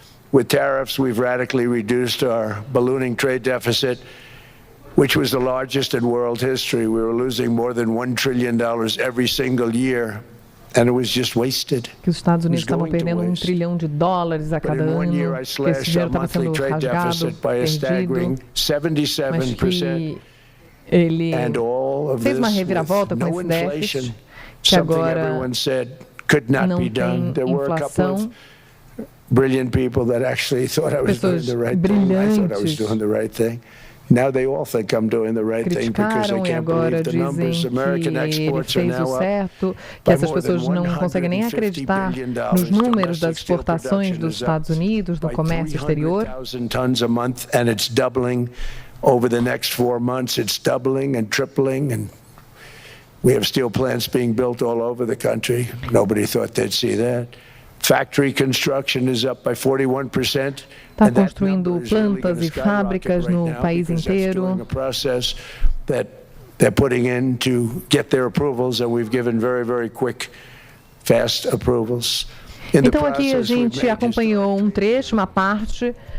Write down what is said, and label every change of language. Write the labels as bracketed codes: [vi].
[en] With tariffs, we've radically reduced our ballooning trade deficit, which was the largest in world history. We were losing more than $1 trillion every single year, and it was just wasted. [pt] Que os Estados Unidos estavam perdendo $1 trilhão a cada ano, que esse dinheiro estava sendo rasgado, perdido, mas que ele fez uma reviravolta com esse déficit, que agora não tem inflação. [en] Brilliant people that actually thought I was doing the right thing. I thought I was doing the right thing. Now they all think I'm doing the right thing because they can't believe the numbers. American exports are now up. [pt] Que essas pessoas não conseguem nem acreditar nos números das exportações dos Estados Unidos, do comércio exterior. [en] 300,000 tons a month, and it's doubling over the next 4 months. It's doubling and tripling, and we have steel plants being built all over the country. Nobody thought they'd see that. Factory construction is up by 41%. [pt] Está construindo plantas e fábricas no país inteiro. [en] They're putting in to get their approvals, and we've given very, very quick, fast approvals. [pt] Então aqui a gente acompanhou um trecho, uma parte